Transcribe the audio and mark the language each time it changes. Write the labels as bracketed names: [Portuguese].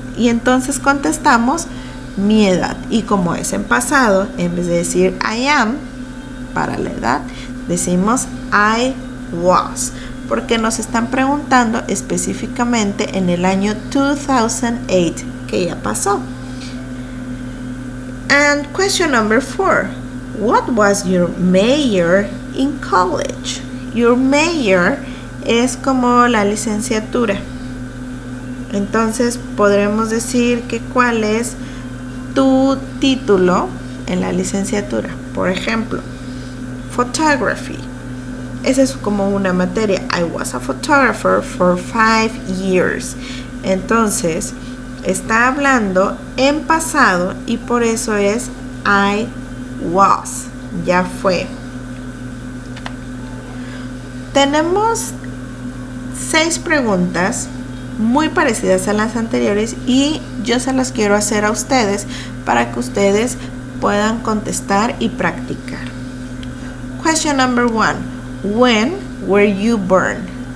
[Spanish] Y entonces contestamos mi edad. Y como es en pasado, en vez de decir [English] I am [Spanish] para la edad, decimos [English] I was, [Spanish] porque nos están preguntando específicamente en el año 2008, que ya pasó. [English] And question number 4. What was your major in college? Your major [Spanish] es como la licenciatura. Entonces podremos decir que cuál es tu título en la licenciatura. Por ejemplo, photography. Esa es como una materia. [English] I was a photographer for 5 years. [Spanish] Entonces, está hablando en pasado y por eso es [English] I was. [Spanish] Ya fue. Tenemos 6 preguntas muy parecidas a las anteriores y yo se las quiero hacer a ustedes para que ustedes puedan contestar y practicar. [English] Question number 1. When were you born?